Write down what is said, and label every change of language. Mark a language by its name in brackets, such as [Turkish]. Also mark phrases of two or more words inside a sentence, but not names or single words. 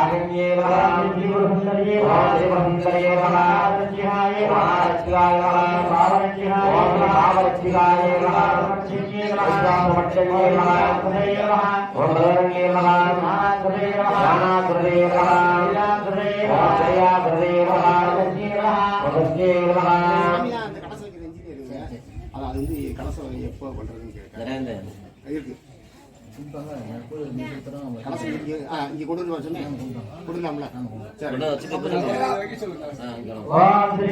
[Sanskrit] महालक्ष्मीये नमः श्रीगुरुसुन्दरिये नमः श्रीगुरुसुन्दरिये नमः महालक्ष्मीये नमः महालक्ष्मीये महालक्ष्मीये नमः लक्ष्मीये नमः लक्ष्मीये नमः सुदये नमः ओम भद्रण्ये नमः महासुदये नमः महासुदये नमः लीलासुदये नमः जयासुदये नमः लक्ष्मीये नमः लक्ष्मीये नमः [Tamil] அது வந்து கலசம் எப்போ பண்றதுன்னு கேட்க இருக்கு கலசம் இங்கே கொண்டு வந்து சொன்னேன் கொடுக்கலாம்ல சரி